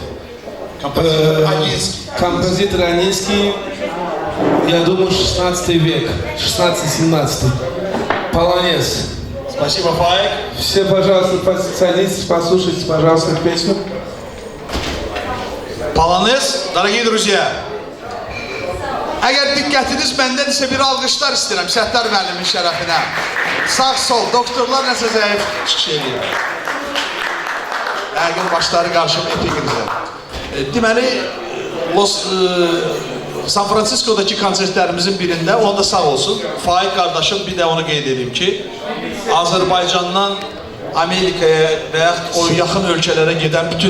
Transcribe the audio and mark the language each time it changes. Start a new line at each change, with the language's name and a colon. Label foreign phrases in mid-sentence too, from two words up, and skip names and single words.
Russian: Композитор Анинский. Я думаю, 16 век, 16-17. Полонез. Спасибо, Фаик. Все, пожалуйста, садитесь, послушайте, пожалуйста, песню. Polonez, dорогие друзья.
Azerbaijani: Əgər diqqətiniz məndənsə bir alqışlar istəyirəm Səttar müəllimin şərəfinə. Sağ sol, doktorlar nəsə zəif çıxış edir. Yəqin başları qarışıb epikrizə. Deməli, San Francisco'daki konsertlərimizin birində, o da sağ olsun, Faik qardaşım bir də onu qeyd edeyim ki, Azərbaycandan Amerikaya və yaxud o yaxın ölkələrə gedən bütün